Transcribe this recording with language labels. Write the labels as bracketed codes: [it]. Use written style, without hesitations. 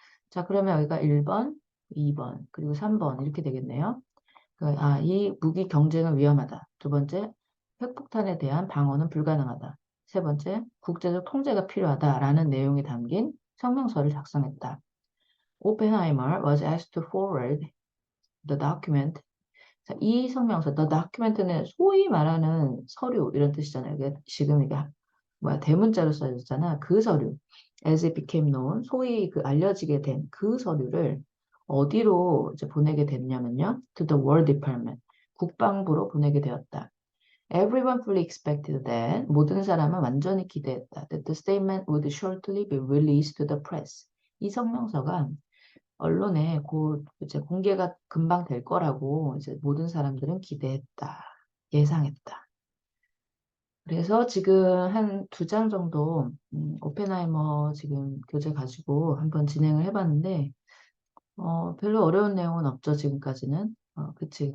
[ko] 자, 그러면 여기가 1번, 2번, 그리고 3번 이렇게 되겠네요. 이 무기 경쟁은 위험하다. 두 번째, 핵폭탄에 대한 방어는 불가능하다. 세 번째, 국제적 통제가 필요하다라는 내용이 담긴 성명서를 작성했다. [en] Oppenheimer was asked to forward the document. [ko] 자, 이 성명서, the document는 소위 말하는 서류 이런 뜻이잖아요. 지금 이게 대문자로 써졌잖아. 그 서류. [en] As it became known, [ko] 소위 그 알려지게 된 그 서류를 어디로 이제 보내게 됐냐면요. [en] To the War Department. [ko] 국방부로 보내게 되었다. [en] Everyone fully expected that [ko] 모든 사람은 완전히 기대했다. [en] That the statement would shortly be released to the press. [ko] 이 성명서가 언론에 곧 이제 공개가 금방 될 거라고 이제 모든 사람들은 기대했다. 예상했다. 그래서 지금 한 2장 정도 오펜하이머 지금 교재 가지고 한번 진행을 해봤는데 별로 어려운 내용은 없죠. 지금까지는. 그치.